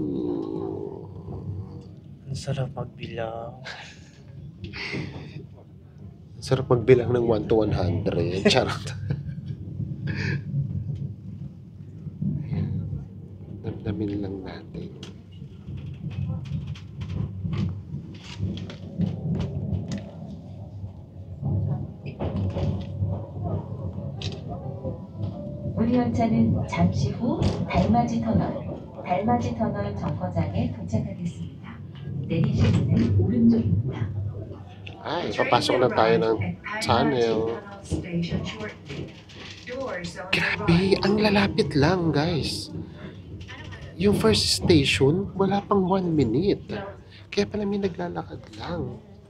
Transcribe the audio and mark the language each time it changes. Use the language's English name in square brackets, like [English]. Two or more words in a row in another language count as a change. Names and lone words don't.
[Filipino] Ang sarap magbilang. Sarap magbilang ng 1 to 100. Charot. Ayan. Namnamin lang natin. [Korean] 우리 열차는 잠시 후 달맞이 터널 정거장에 도착하겠습니다. 내리실 문은 오른쪽입니다. [Filipino] Ay, papasok na tayo ng tunnel. Grabe, ang lalapit lang, guys. Yung [English] first station, [Filipino] wala pang 1 minute. Kaya pala may naglalakad lang.